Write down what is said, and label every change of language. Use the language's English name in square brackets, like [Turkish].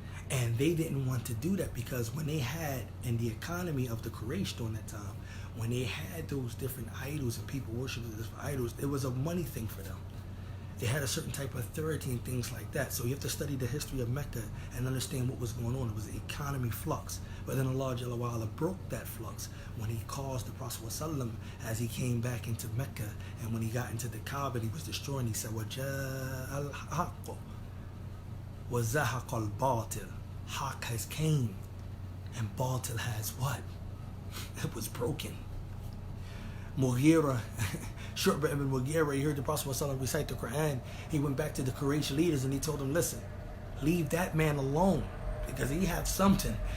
[English] And they didn't want to do that, because when they had, in the economy of the Quraysh during that time, when they had those different idols and people worshiping different idols, it was a money thing for them. They had a certain type of authority and things like that. So you have to study the history of Mecca and understand what was going on. It was an economy flux. But then Allah Jalla wa Ala broke that flux when he caused the Prophet ﷺ, as he came back into Mecca, and when he got into the Kaaba, he was destroying. He said, [Arabic] وَجَاءَ الْحَقُّ وَزَهَقَ الْبَاطِلِ. [English] Haq has came, and Batil has what? It was broken. Mughira, Shu'bah ibn Mughira, he heard the Prophet ﷺ recite the Quran. He went back to the Quraysh leaders and he told them, listen, leave that man alone, because he had something.